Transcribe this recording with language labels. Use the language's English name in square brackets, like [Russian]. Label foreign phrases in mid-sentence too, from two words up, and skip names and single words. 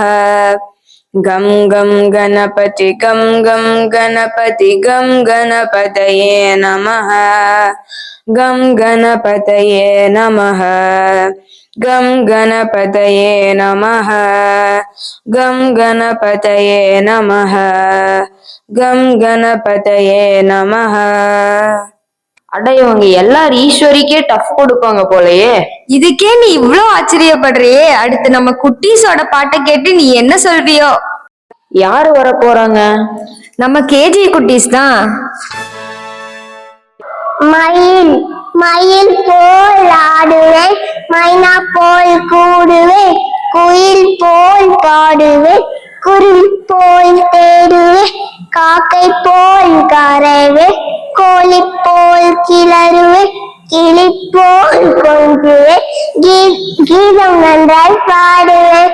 [Sanskrit] गं गं गणपति गं गं गणपति गं गणपतये नमः. गं गणपतये नमः. गं गणपतये नमः. गं गणपतये नमः. गं गणपतये नमः. [Tamil] அடையவங்க எல்லாரும் ஈஸ்வரிக்கே டஃப் கொடுப்பாங்க போலயே. இதுக்கே நீ இவ்ளோ ஆச்சரியப்படுறியே, அடுத்து நம்ம குட்டீஸோட பாட்டை கேட்டு நீ என்ன சொல்வியோ? யாரு வர போறாங்க? நம்ம கேஜி குட்டீஸ் தான். மயில் மயில் போல் ஆடுவேன், மைனா போல் கூடுவேன், குயில் போல் பாடுவேன், குருவி போல் தேடுவேன், காக்கை போல் கரைவேன், கோழி போல் கிளறுவேன், கிளி போல் கொஞ்சுவேன், கீதம் நன்றாய் பாடுவேன்.